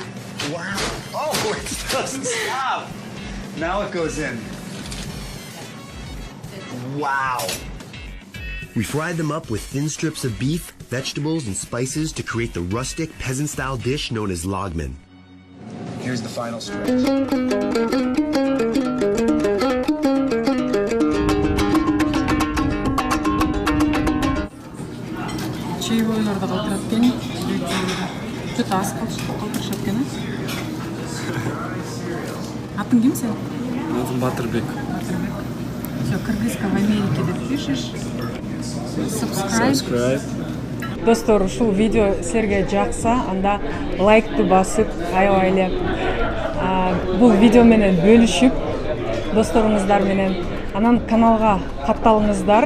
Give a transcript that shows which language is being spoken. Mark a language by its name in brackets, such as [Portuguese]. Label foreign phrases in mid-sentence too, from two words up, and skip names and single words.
[English] Wow. Oh, it doesn't stop. Now it goes in. Wow. We fried them up with thin strips of beef, vegetables, and spices to create the rustic, peasant-style dish known as lagman. Here's the final stretch. [Kyrgyz] Чаевойлорду калтырат экен. Чөт аз калтырышат экен. Атың ким сен? Атым Батырбек. [Russian] Все, кыргызка в Америке деп пишешь. [Kyrgyz] Subscribe. Достор, ушул видео силерге жакса, анда лайкты басып, аябай бул видео менен бөлүшүп, досторуңуздар менен, анан каналга катталыңыздар.